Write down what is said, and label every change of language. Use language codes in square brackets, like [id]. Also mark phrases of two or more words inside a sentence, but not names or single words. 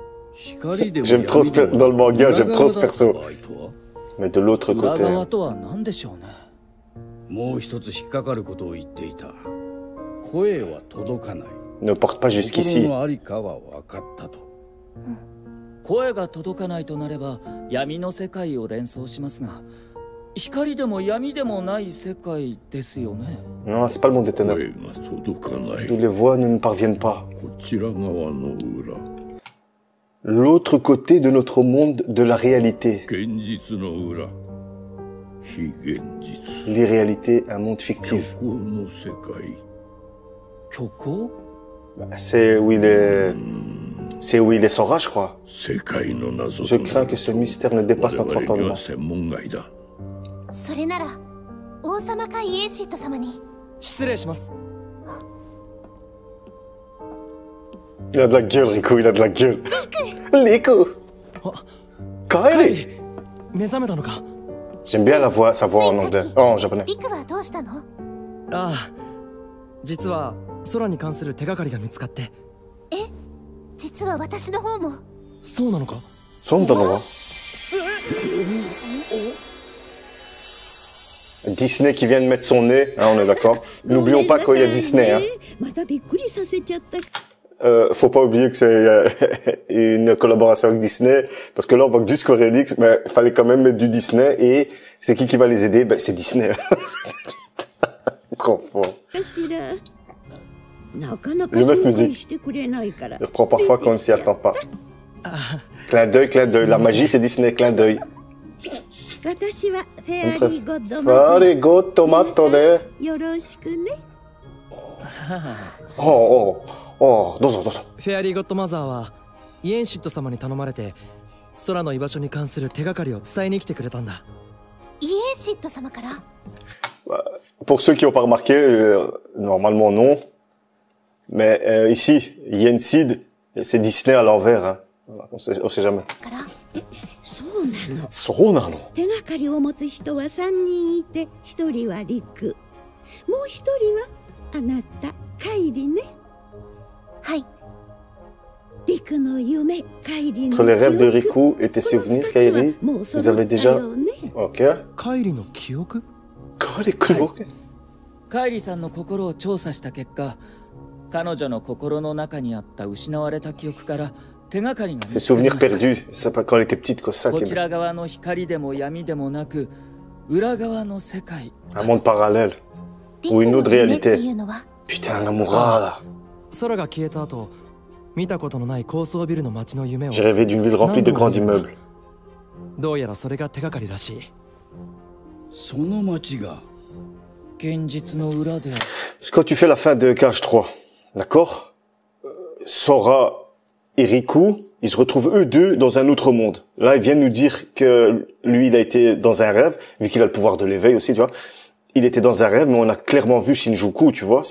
[fr] J'aime trop dans le manga, j'aime trop ce perso. Mais de l'autre côté... [ja] もう一つ引っかかることを言っていた。声は届かない。 [fr] Ne porte pas jusqu'ici. [ja] 心のありかは分かったと。声が届かないとなれば闇の世界を連想しますが、光でも闇でもない世界ですよね。 [fr] Non, c'est pas le monde des ténèbres. [ja] 声が届かない。 [fr] D'où les voix ne nous parviennent pas. [ja] こちら側の裏。 [fr] L'autre côté de notre monde de la réalité. [ja] 現実の裏。 [fr] L'irréalité, un monde fictif. C'est où il est... C'est où il est Sora, je crois. Je crains que ce mystère ne dépasse notre entendement. Il a de la gueule, Riku, il a de la gueule. Riku! Kairi! J'aime bien sa voix en anglais. Oh, en japonais. [ja] ああ、実は空に関する手がかりが見つかって。え、実は私の方も。そうなのか？そうなの？ [fr] Disney qui vient de mettre son nez, hein, on est d'accord. N'oublions pas qu'il y a Disney. Hein. Faut pas oublier que c'est une collaboration avec Disney, parce que là on voit que du Square Enix, mais il fallait quand même mettre du Disney, et c'est qui va les aider? Ben c'est Disney. Trop fort. Je mets cette musique. Je reprends parfois quand on ne s'y attend pas. Clin d'œil, la magie c'est Disney, clin d'œil. [en] Very good tomato de. Oh, oh. [ja] Oh, どうぞどうぞ。フェアリーゴッドマザーはイエンシット様に頼まれて空の居場所に関する手がかりを伝えに来てくれたんだ。イエンシット様から？ [fr] Pour ceux qui n'ont pas remarqué, normalement non, mais ici, Yensid, c'est Disney à l'envers, hein. On sait jamais. [ja] そうなの。手がかりを持つ人は3人いて、1人はリク、もう1人はあなた、カイリね。 [fr] Entre les rêves de Riku et tes souvenirs, Kairi, vous avez déjà... Ok. Kairi no kyoku? Kairi kyoku? [ja] Kairi さんの心を調査した結果、彼女の心の中にあった失われた記憶から手がかりが見つかりました。 [fr] Ses souvenirs perdus, c'est pas quand elle était petite, quoi, ça. [ja] こちら側の光でも闇でもなく、裏側の世界。 [fr] Un monde parallèle ou une autre réalité. Putain, Namura. [ja] 空が消えた後、見たことのない高層ビルの街の夢を。 [fr] J'ai rêvé d'une ville remplie de grands immeubles. [ja] どうやらそれが手がかりらしい。その街が現実の裏で。 [fr] Quand tu fais la fin de Cage 3, d'accord? Sora et Riku, ils se retrouvent eux deux dans un autre monde. Là, ils viennent nous dire que lui, il a été dans un rêve, vu qu'il a le pouvoir de l'éveil aussi, tu vois. Il était dans un rêve, mais on a clairement vu Shinjuku, tu vois.